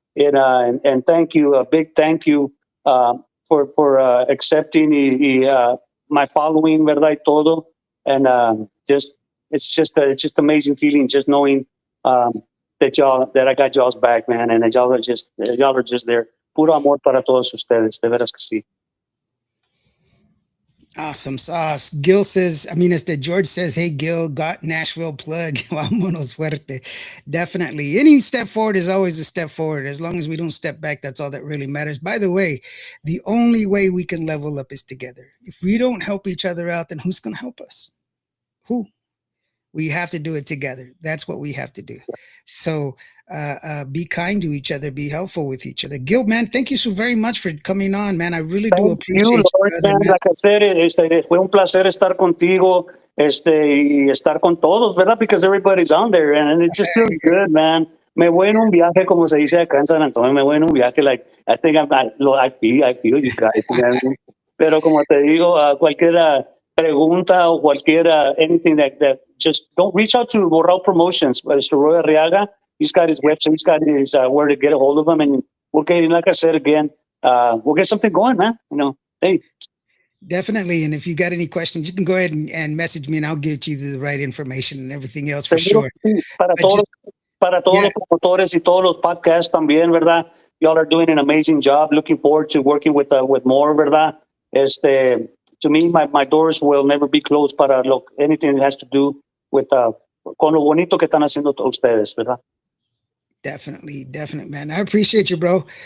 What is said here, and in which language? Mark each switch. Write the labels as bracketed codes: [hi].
[en] And thank you, a big thank you. For accepting my following, [es] verdad y todo, [en] and it's just amazing feeling just knowing that I got y'all's back, man, and that y'all are just there. [es] Puro amor para todos ustedes, de veras que sí. [en] Awesome sauce. Gil says, George says, hey, Gil, got Nashville plug. [es] Vámonos fuerte. [en] Definitely. Any step forward is always a step forward. As long as we don't step back, that's all that really matters. By the way, the only way we can level up is together. If we don't help each other out, then who's going to help us? Who? We have to do it together. That's what we have to do. So be kind to each other. Be helpful with each other. Gil, man, thank you so very much for coming on, man. I really do appreciate you. Lord, man. Like I said, [es] fue un placer estar contigo y estar con todos, ¿verdad? [en] Because everybody's on there and it just feels good, man. [es] Me voy en un viaje, como se dice acá en San Antonio, me voy en un viaje, [en] like, I think I feel you guys. [es] Pero como te digo, cualquier pregunta o cualquier [en] anything that just don't reach out to [es] Borrao Promotions, Mr. Roy Arriaga. [en] He's got his website, he's got his where to get a hold of him, and we'll get, like I said again, we'll get something going, man. Hey. Definitely. And if you got any questions, you can go ahead and message me and I'll get you the right information and everything else for sure. [es] Para todos los promotores y todos los podcasts también, ¿verdad? [en] Y'all are doing an amazing job. Looking forward to working with more, [es] ¿verdad? [en] To me, my doors will never be closed [es] para [en] anything that has to do with [es] con lo bonito que están haciendo ustedes, ¿verdad? [en] Definitely, man. I appreciate you, bro.